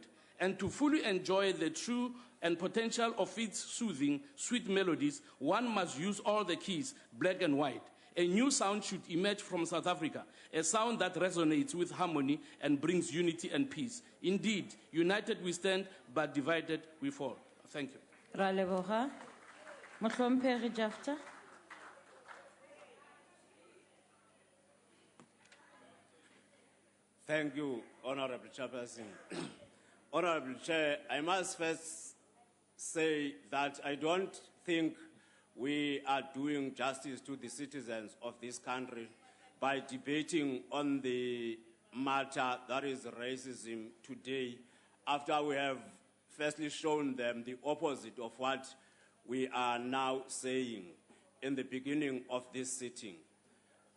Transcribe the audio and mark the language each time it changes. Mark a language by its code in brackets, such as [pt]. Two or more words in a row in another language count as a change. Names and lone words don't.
[en] And to fully enjoy the true and potential of its soothing, sweet melodies, one must use all the keys, black and white. A new sound should emerge from South Africa, a sound that resonates with harmony and brings unity and peace. Indeed, united we stand, but divided we fall. Thank you. [nso] Ra leboga. Mohlomphehi Jafta. [en] Thank you, Honorable Chairperson. Honorable Chair, I must first say that I don't think we are doing justice to the citizens of this country by debating on the matter that is racism today, after we have firstly shown them the opposite of what we are now saying in the beginning of this sitting.